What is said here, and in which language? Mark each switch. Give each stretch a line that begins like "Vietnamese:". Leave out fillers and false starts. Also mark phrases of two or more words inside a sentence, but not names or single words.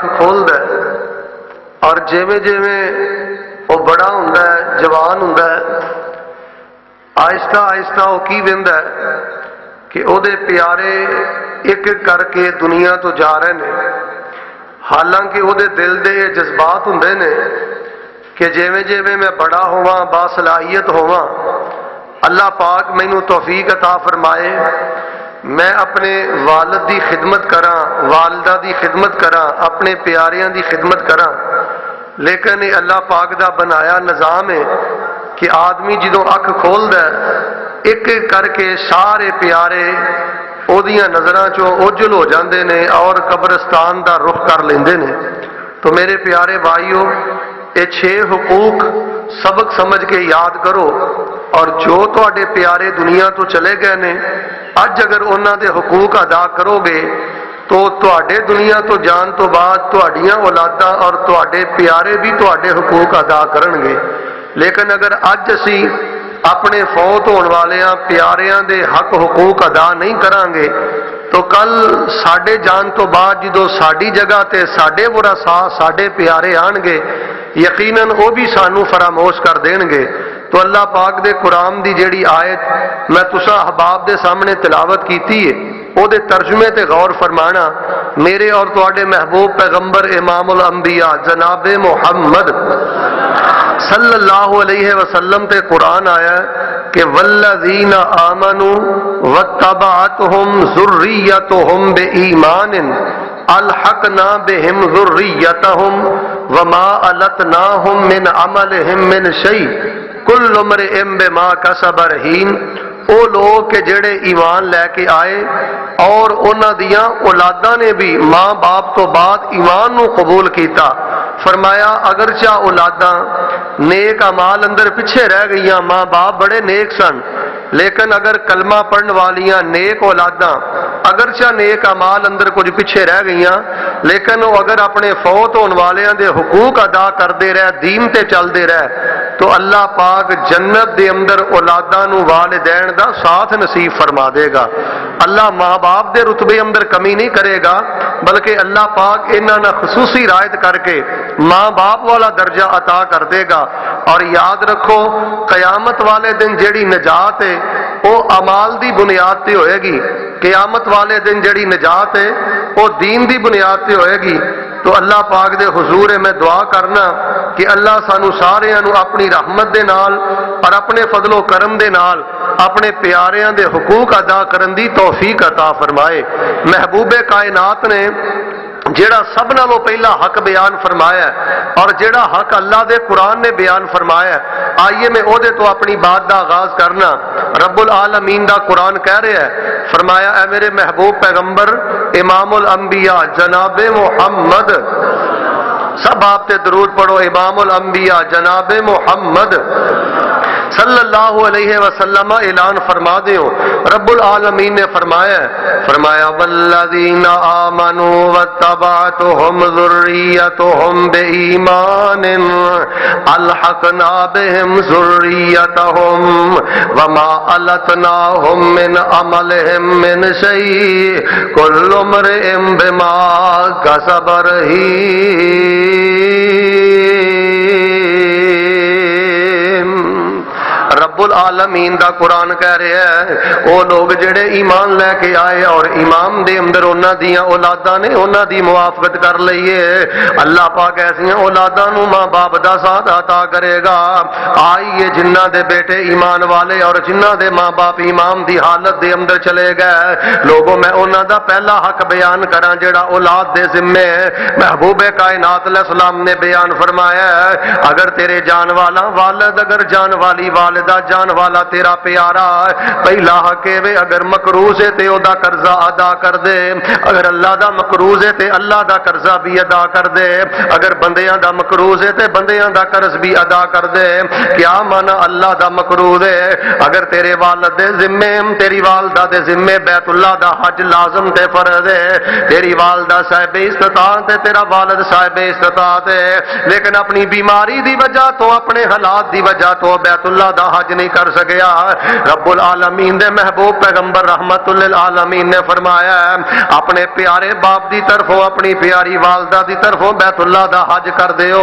Punjabi: کھولدا ہے اور جویں جویں وہ بڑا ہوندا ہے، جوان ہوندا ہے، آہستہ آہستہ وہ کی ویندا ہے کہ او دے پیارے ایک ایک کر کے دنیا تو جا رہے ہیں. حالانکہ وہ دل دے جذبات ہوندے نے کہ جویں جویں میں بڑا ہوواں، باصلاحیت ہوواں، اللہ پاک مینوں توفیق عطا فرمائے میں اپنے والد دی خدمت کراں، والدہ دی خدمت کراں، اپنے پیاریاں دی خدمت کراں، لیکن یہ اللہ پاک دا بنایا نظام ہے کہ آدمی جدوں اکھ کھولدا ہے ایک ایک کر کے سارے پیارے اودیاں نظراں چوں اوجل ہو جاندے نے اور قبرستان دا رخ کر لیندے نے۔ تو میرے پیارے بھائیو، یہ 6 حقوق سبق سمجھ کے یاد کرو، اور جو تواڈے پیارے دنیا تو چلے گئے نے اج اگر انہاں دے حقوق ادا کرو گے تو تواڈے دنیا تو جان تو بعد تواڈیاں اولاداں اور تواڈے پیارے بھی تواڈے حقوق ادا کرن گے۔ لیکن اگر اج اسی اپنے فوت ہون والیاں پیاریاں دے حق حقوق ادا نہیں کران گے تو کل ساڈے جان تو بعد جدو ساڈی جگہ تے ساڈے ورثاء ساڈے پیارے آن گے یقیناً وہ بھی سانو فراموش کر دین گے۔ تو اللہ پاک دے قرآن دی جیڑی آیت میں تساں احباب دے سامنے تلاوت کیتی ہے او دے ترجمے تے غور فرمانا۔ میرے اور تواڈے محبوب پیغمبر امام الانبیاء جناب محمد صلی اللہ علیہ وسلم تے قرآن آیا ہے کہ
Arabic: والذین آمنوا واتبعتهم ذریتهم بإیمان الحقنا بهم ذریتهم وما ألتناهم من عملهم من شيء کل امرئ بما کسب رہین۔
Punjabi: او لوگ کہ جڑے ایمان لے کے آئے اور انہاں دیاں اولاداں نے بھی ماں باپ تو بعد ایمان نو قبول کیتا، فرمایا اگرچہ اولاداں نیک اعمال اندر پیچھے رہ گئیاں، ماں باپ بڑے نیک سن، لیکن اگر کلمہ پڑھن والیاں نیک اولاداں اگرچہ نیک اعمال اندر کچھ پیچھے رہ گئیاں لیکن وہ اگر اپنے فوت ہون والیاں دے حقوق ادا کردے رہ، دین تے چلدے رہ، تو اللہ پاک جنت دے اندر اولاداں نو والدین دا ساتھ نصیب فرما دے گا۔ اللہ ماں باپ دے رتبے اندر کمی نہیں کرے گا، بلکہ اللہ پاک انہاں نہ خصوصی رعایت کر کے ماں باپ والا درجہ عطا کر دے گا۔ اور یاد رکھو قیامت والے دن جیڑی نجات ہے وہ اعمال دی بنیاد تے ہوئے گی، قیامت والے دن جیڑی نجات ہے وہ دین دی بنیاد تے ہوئے گی۔ تو اللہ پاک دے حضور میں دعا کرنا کہ اللہ سانو ساریاں نو اپنی رحمت دے نال اور اپنے فضل و کرم دے نال اپنے پیاریاں دے حقوق ادا کرن دی توفیق عطا فرمائے۔ محبوب کائنات نے جیڑا سب نالوں پہلا حق بیان فرمایا ہے اور جیڑا حق اللہ دے قرآن نے بیان فرمایا ہے، آئیے میں عہدے تو اپنی بات دا آغاز کرنا۔ رب العالمین دا قرآن کہہ رہا ہے، فرمایا اے میرے محبوب پیغمبر امام الانبیاء جناب محمد، سب آپ تے درود پڑھو، امام الانبیاء جناب محمد
Arabic: صلی اللہ علیہ وسلم
Punjabi: اعلان فرما دیو۔ رب العالمین نے فرمایا
Arabic: والذین آمنوا واتبعتهم ذریتهم بإیمان الحقنا بهم ذریتهم وما ألتناهم من عملهم من شيء كل امرئ بما كسب رہین۔
Punjabi: رب العالمین دا قرآن کہہ رہا ہے وہ لوگ جڑے ایمان لے کے آئے اور ایمان دے اندر انہاں دیاں اولاداں نے انہاں دی موافقت کر لئیے، اللہ پاک ایسیاں اولاداں نو ماں باپ دا ساتھ عطا کرے گا۔ آئیے جنہ دے بیٹے ایمان والے اور جنہ دے ماں باپ ایمان دی حالت دے اندر چلے گئے، لوگوں میں انہاں دا پہلا حق بیان کراں جڑا اولاد دے ذمے ہے۔ محبوب کائنات
Arabic: علیہ السلام
Punjabi: نے بیان فرمایا ہے اگر تیرے جان والا والد، اگر جان والی والدہ، جان والا تیرا پیارا، پہلا حق ہے اگر مقروض ہے تے او دا قرضہ ادا کر دے، اگر اللہ دا مقروض ہے تے اللہ دا قرضہ بھی ادا کر دے، اگر بندیاں دا مقروض ہے تے بندیاں دا قرض بھی ادا کر دے۔ کیا مانا اللہ دا مقروض ہے؟ اگر تیرے والد دے ذمے، تیری والدہ دے ذمے بیت اللہ دا حج لازم تے فرض ہے، تیری والدہ صاحب استطاعت ہے، تیرا والد صاحب استطاعت ہے، لیکن اپنی بیماری دی وجہ تو، اپنے حالات دی وجہ تو بیت اللہ دا حج نہیں کر سکیا، رب العالمین دے محبوب پیغمبر رحمت للعالمین نے فرمایا اپنے پیارے باپ دی طرفوں، اپنی پیاری والدہ دی طرفوں بیت اللہ دا حج کر دیو۔